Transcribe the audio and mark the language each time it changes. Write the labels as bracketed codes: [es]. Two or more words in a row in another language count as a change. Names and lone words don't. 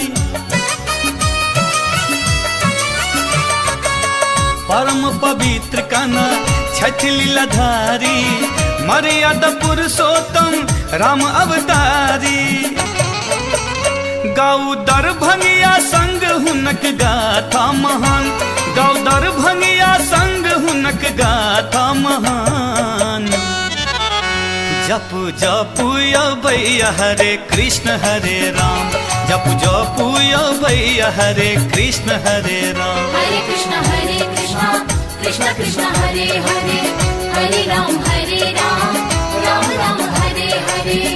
[mai] परम पवित्र कना छठ लीलाधारी, मर्यादा पुरुषोत्तम राम अवतारी। गाऊ दरभंगिया संग हुनक गाथा महान, गाऊ दरभंगिया संग हुनक गाथा महान। जपू जपू यो भैया हरे कृष्ण हरे राम, जपू जपू यो भैया हरे कृष्ण हरे राम। [sa] हरे कृष्णा कृष्णा हरे हरे, हरे राम राम हरे हरे।